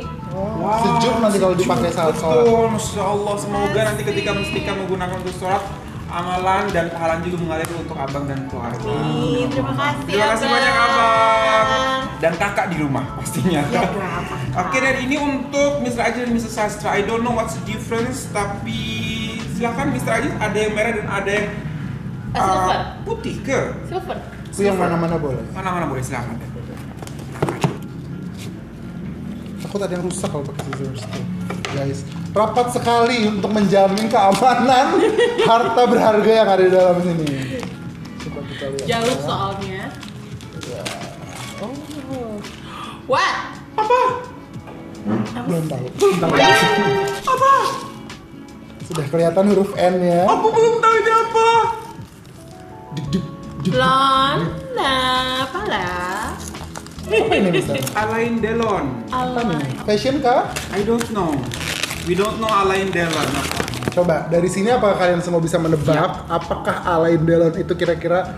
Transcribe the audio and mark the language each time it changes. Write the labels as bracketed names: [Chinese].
[Malay] Wow. Sejuk nanti kalau dipakai saat sholat. Betul, Masya Allah. Semoga nanti ketika Mistika menggunakan untuk sholat, amalan dan pahala juga mengalir untuk abang dan keluarga. Terima kasih. Terima kasih banyak abang dan kakak di rumah pastinya. Ya, berapa? Oke, dan ini untuk Mr. Aziz dan Mr. Sastra. [English] I don't know what's the difference, [Malay] tapi silakan [English] Mr. [Malay] Aziz, ada yang merah dan ada yang [English] Silver. [Malay] putih ke? [English] Silver. [Malay] Itu yang mana-mana boleh. Mana-mana boleh, silakan. Takut ada yang rusak kalau pakai scissors tuh. Guys, rapat sekali untuk menjamin keamanan harta berharga yang ada di dalam sini. Coba kita lihat. Jauh soalnya. Oh, [English] What? [Malay] Apa? belum tahu. Apa? Sudah kelihatan huruf N-nya. Aku belum tahu ini apa. Lona, apalah? Apa ini bisa? Alain Delon. Apa nih? Fashion kah? [English] I don't know. We don't know Alain Delon [Malay] apa. Coba dari sini apakah kalian semua bisa menebak apakah Alain Delon itu kira-kira